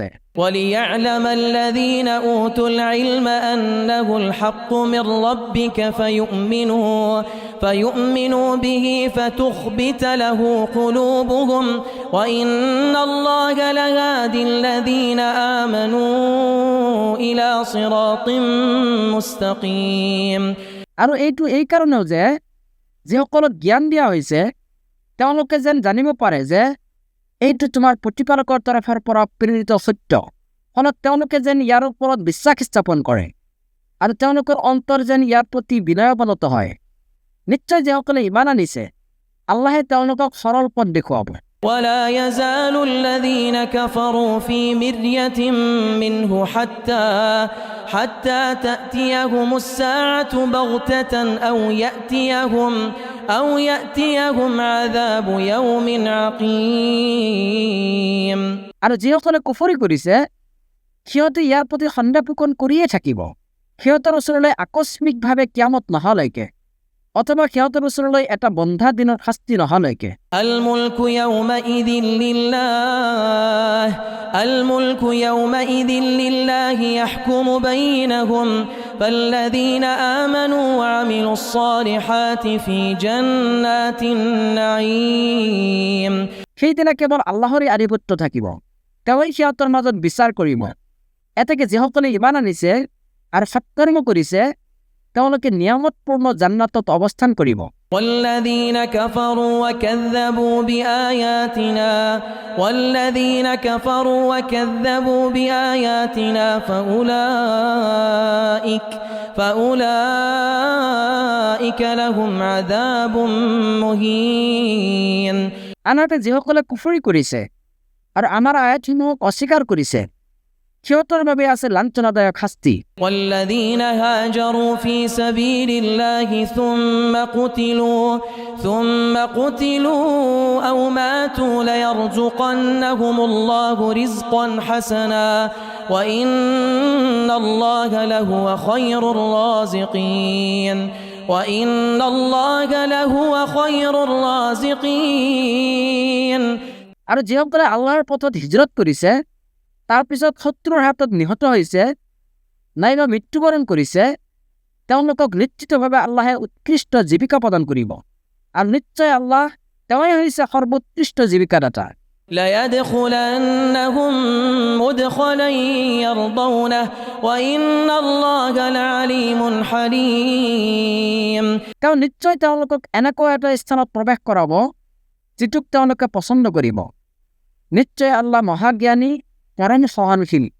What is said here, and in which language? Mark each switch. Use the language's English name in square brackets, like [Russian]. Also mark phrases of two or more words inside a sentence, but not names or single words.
[Arabic] وليعلم الذين أوتوا العلم أنه الحق من ربك فيؤمنوا به فتخبت له قلوبهم وإن الله لهادي الذين آمنوا إلى صراط مستقيم। [Assamese] আৰু এইটো এই কাৰণেও যে যিসকলক জ্ঞান দিয়া হৈছে তেওঁলোকে যেন জানিব পাৰে যে এইটো তোমাৰ প্ৰতিপালকৰ তৰফৰ পৰা প্ৰেৰিত সত্য, ফলত তেওঁলোকে যেন ইয়াৰ ওপৰত বিশ্বাস স্থাপন কৰে আৰু তেওঁলোকৰ অন্তৰ যেন ইয়াৰ প্ৰতি বিনয়ৱনত হয়। নিশ্চয় যিসকলে ইমান আনিছে আল্লাহে তেওঁলোকক সৰল পথ দেখুৱাব। [Arabic] ولا يزال الذين كفروا في مرية منه حتى تأتيهم الساعة بغتة أو يأتيهم عذاب يوم عقيم। [Assamese] আৰু যিসকলে কুফৰি কৰিছে সিহঁতে ইয়াৰ প্ৰতি সন্দেহ পোষণ কৰিয়ে থাকিব সিহঁতৰ ওচৰলৈ আকস্মিকভাৱে কিয়ামত নহালৈকে অথবা সিহঁতৰ ওচৰলৈ এটা বন্ধা দিনৰ শাস্তি নহালৈকে। [Arabic] الملك يومئذ لله يحكم بينهم فالذين آمنوا وعملوا الصالحات في جنات النعيم। [Assamese] সেইদিনা কেৱল আল্লাহৰে আধিপত্য থাকিব, তেওঁই সিহঁতৰ মাজত বিচাৰ কৰিব। এতেকে যিসকলে ইমান আনিছে আৰু সৎকৰ্ম কৰিছে তেওঁলোকে নিয়ামতপূৰ্ণ জান্নাতত অৱস্থান কৰিব। [Arabic] والذين كفروا وكذبوا بآياتنا فأولئك لهم عذاب مهين। [Assamese] আনহাতে যিসকলে কুফৰি কৰিছে আৰু আমাৰ আয়াতসমূহক অস্বীকাৰ কৰিছে সিহঁতৰ বাবে আছে লাঞ্ছনাদায়ক শাস্তি। [Arabic] والذين هاجروا في سبيل الله ثم قتلوا أو ماتوا ليرزقنهم الله رزقا حسنا وإن الله لهو خير الرازقين [Assamese] আৰু যিসকলে আল্লাহৰ পথত হিজৰত কৰিছে, তাৰ পিছত শত্ৰুৰ হাতত নিহত হৈছে নাইবা মৃত্যুবৰণ কৰিছে, তেওঁলোকক নিশ্চিতভাৱে আল্লাহে উৎকৃষ্ট জীৱিকা প্ৰদান কৰিব। আৰু নিশ্চয় আল্লাহ তেওঁই হৈছে সৰ্বোৎকৃষ্ট জীৱিকাদাতা। [Arabic] ليدخلنهم مدخلا يرضونه وإن الله لعليم حليم [Assamese] তেওঁ নিশ্চয় তেওঁলোকক এনেকুৱা এটা স্থানত প্ৰৱেশ কৰাব যিটোক তেওঁলোকে পছন্দ কৰিব। নিশ্চয় আল্লাহ মহাজ্ঞানী, পৰম সহনশীল।